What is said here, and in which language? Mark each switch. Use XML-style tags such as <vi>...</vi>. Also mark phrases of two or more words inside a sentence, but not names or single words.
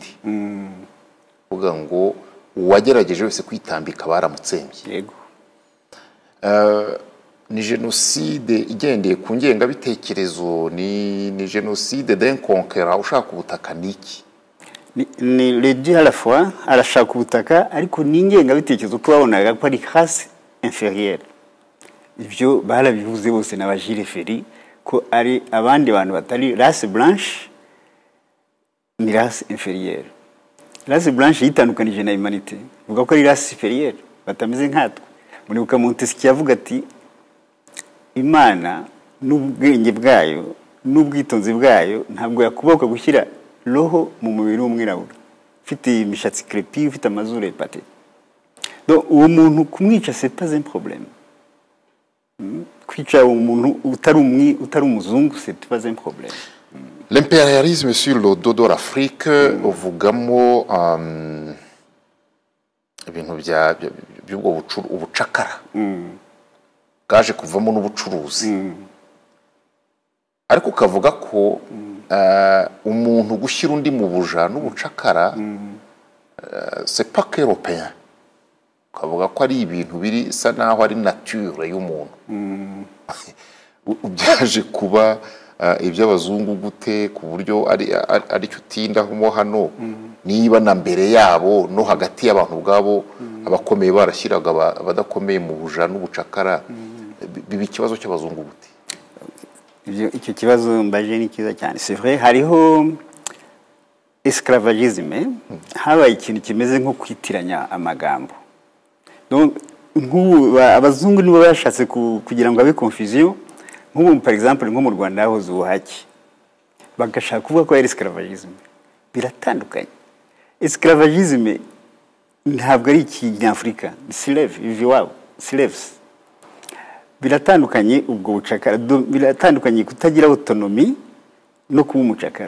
<rw>Vuga ngo uwagerageje wese kwitambika baramutsembye. Yego. ni jenoside igendeye ku ngengabitekerezo, ni jenoside</rw> <fr>d'un conquérant</fr> <rw>ushaka ubutaka niki?</rw> <fr>ni les deux à la fois,</fr> <rw>arashaka ubutaka ariko ni ingengabitekerezo ko babonaga ko ari</rw> <fr>race inférieure.</fr> <rw>Ibyo barabivuze bose na Gilles Ferry ko ari abandi bantu batari</rw> <fr>race blanche</fr> <rw>ni</rw> <fr>race inférieure. Race blanche</fr> <rw>yitandukanije na humanité, uvuga ko ari</rw> <fr>race supérieure</fr> <rw>batameze nkatwe. Muri buka Montesquieu yavuga ati Imana n'ubwenge bwayo n'ubwitonzi bwayo ntabwo yakuboka gushyira roho mu mubiri w'umwirabura ufite imishatsi crepi, ufite amazuru epate. Donc uwo muntu kumwica</rw> <fr>c'est pas un problème.</fr> <rw>Kwica umuntu utari umuzungu</rw> <fr>c'est pas un problème. L'impérialisme sur le dos de l'Afrique</fr> <rw>uvugamo ibintu by'ubwo ubucakara bwaje kuvamo n'ubucuruzi, ariko ukavuga ko umuntu gushyira undi mu buja n'ubucakara</rw> <fr>c'est pas qu'européen,</fr> <rw>ukavuga ko ari ibintu biri sa naho ari nature y'umuntu. Byaje kuba iby'abazungu gute ku buryo ari cyo utindamo hano, niba na mbere yabo no hagati y'abantu ubwabo abakomeye barashyiraga abadakomeye mu buja n'ubucakara, biba ikibazo cy'abazungu gute? Icyo kibazo mbaje ni kiza cyane.</rw> <fr>C'est vrai</fr> <rw>hariho esclavagisme, habaye ikintu kimeze nko kwitiranya amagambo. Donc abazungu nibo bashatse kugira ngo abe confusion. Nk'ubu</rw> <fr>par exemple</fr> <rw>nko mu Rwanda yahoze ubuhake bagashaka kuvuga ko ari esclavagisme, biratandukanye. Esclavagisme ntabwo ari ikinyafurika, slave iviwabo slaves, biratandukanye. Ubwo bucakara biratandukanye, kutagira autonomy no kuba umucakara.</rw>